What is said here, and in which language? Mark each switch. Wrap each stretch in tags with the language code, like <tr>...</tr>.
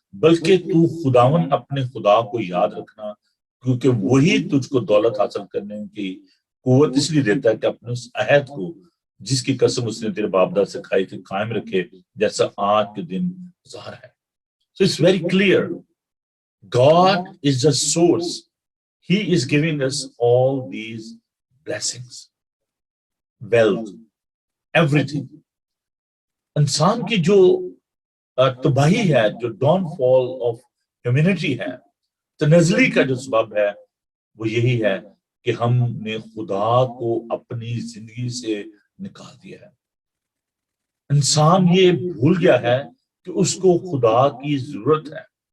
<ur>بلکہ تو خداوند اپنے خدا کو یاد رکھنا, کیونکہ وہی تجھ کو دولت حاصل کرنے کی قوت اس لیے دیتا ہے کہ اپنے اس عہد کو جس کی قسم اس نے تیرے باپ دادا سے کھائی تھی قائم رکھے, جیسا آج کے دن ظاہر ہے.</ur> <en>So it's very clear. God is the source. He is giving us all these blessings, wealth, everything.</en> <ur>انسان کی جو تباہی ہے, جو</ur> <en>downfall of humanity</en> <ur>ہے, تنزلی کا جو سبب ہے, وہ یہی ہے کہ ہم نے خدا کو اپنی زندگی سے نکال دیا ہے. انسان یہ بھول گیا ہے کہ اس کو خدا کی ضرورت ہے.</ur>